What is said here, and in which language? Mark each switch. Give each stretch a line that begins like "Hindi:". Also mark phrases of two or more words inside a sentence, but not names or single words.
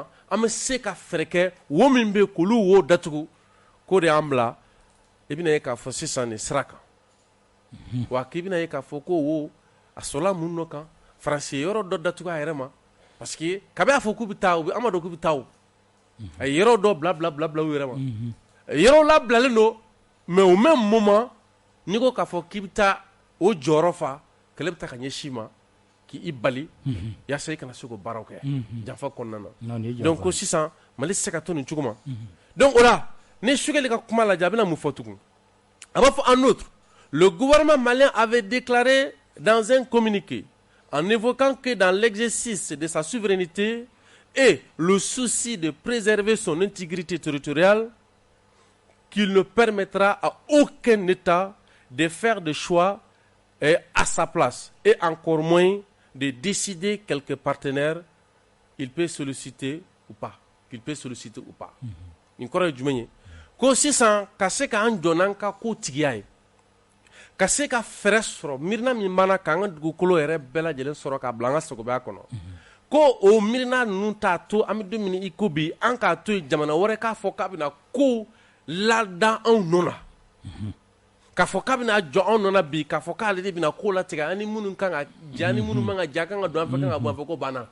Bambara: an bɛ se ka fɛɛrɛ kɛ wo min bɛ k'olu wo datugu k'o de y'an bila i bɛna ye k'a fɔ sisan nin sira kan wa k'i bɛna ye k'a fɔ ko wo a sɔrɔla mun dɔ kan Faransi ye yɔrɔ dɔ datugu a yɛrɛ ma parce que kabi a fɔ k'u bɛ taa an ma dɔn k'u bɛ taa o a ye yɔrɔ dɔ bila u yɛrɛ ma yɔrɔ labilalen don mais au même moment n'i ko k'a fɔ k'i bɛ taa o jɔyɔrɔ fa kɛlɛ bɛ taa ka ɲɛsin ma k'i bali yaasa i kana se k'o baaraw kɛ janfa kɔnɔna na donc ko sisan Mali tɛ se ka to nin cogo ma donc o la ni Sukɛli ka kuma lajɛ a bɛna mun fɔ tugun a b'a fɔ
French: en outre le gouvernement malien avait déclaré dans un communiqué en évoquant que dans l'exercice de sa souveraineté et le souci de préserver son intégrité territoriale, qu'il ne permettra à aucun État de faire des choix à sa place et encore moins de décider quelques partenaires il peut solliciter ou pas.
Bambara: Nin kɔrɔ ye jumɛn ye ko sisan ka se k'an jɔ n'an ka ko tigiya ye ka se ka fɛɛrɛ sɔrɔ miirina min b'an k'an ka dugukolo yɛrɛ bɛɛ lajɛlen sɔrɔ k'a bila an ka sagobaya kɔnɔ ko o miirina ninnu t'a to an bɛ don min i ko bi an k'a to yen jamana wɛrɛ k'a fɔ k'a bɛna ko lada anw nɔ na k'a fɔ k'a bɛna jɔ anw nɔ na bi k'a fɔ k'ale de bɛna ko latigɛ an ni minnu kan ka ja ni minnu man ka ja kan ka don an fɛ kan ka bɔ an fɛ ko banna